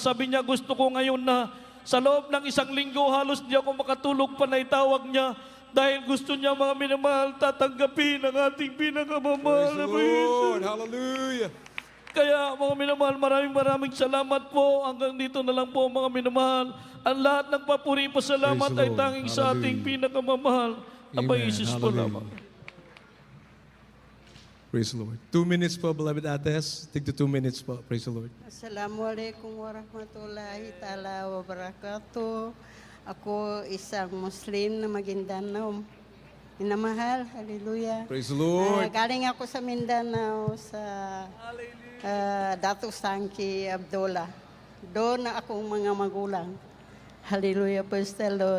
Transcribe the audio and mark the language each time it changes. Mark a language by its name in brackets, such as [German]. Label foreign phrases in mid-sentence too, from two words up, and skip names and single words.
[Filipino] Sabi niya, gusto ko ngayon na. Sa loob ng 1 linggo, halos di ako makatulog pa na itawag niya dahil gusto niya, mga minamahal, tatanggapin ang ating pinakamamahal [English] Praise [Filipino] na [English] the Jesus. Lord. Hallelujah. [Filipino] Kaya mga minamahal, maraming salamat po. Hanggang dito na lang po mga minamahal. Ang lahat ng papuri pa salamat [English] Praise the [Filipino] ay [English] Lord. [Filipino] tanging sa ating [English] Hallelujah. [Filipino] pinakamamahal na [English] Amen. [Filipino] Paisis po [English] Hallelujah. [Filipino] lamang. [English] Praise the Lord. 2 minutes po, beloved ates. Take the 2 minutes po. Praise the Lord. [Arabic] السلام عليكم ورحمة الله تعالى وبركاته. [Filipino] Ako isang Muslim na Maguindanao. Minamahal, hallelujah. [English] Praise the Lord. [Filipino] Galing ako sa Mindanao sa Dato Sangki Abdullah. Doon na akong mga magulang. [English] Hallelujah, praise the Lord.